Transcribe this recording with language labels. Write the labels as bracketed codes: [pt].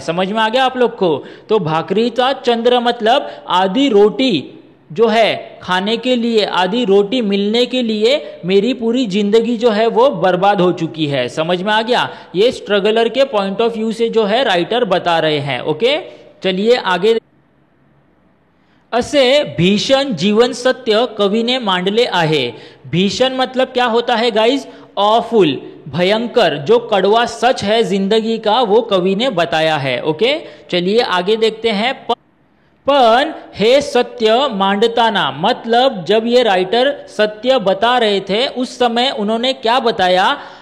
[hi] समझ में आ गया आप लोग को? तो भाकरीचा चंद्र मतलब आधी रोटी जो है खाने के लिए, आधी रोटी मिलने के लिए मेरी पूरी जिंदगी जो है वो बर्बाद हो चुकी है। समझ में आ गया? ये स्ट्रगलर के पॉइंट ऑफ व्यू से जो है राइटर बता रहे हैं। ओके, चलिए आगे। [mr] असे भीषण जीवन सत्य कवीने मांडले आहे। [hi] भीषण मतलब क्या होता है गाइज? ऑफुल, भयंकर, जो कड़वा सच है जिंदगी का वो कवि ने बताया है। ओके, चलिए आगे देखते हैं। [mr] पण हे सत्य मांडताना [hi] मतलब जब ये राइटर सत्य बता रहे थे उस समय उन्होंने क्या बताया?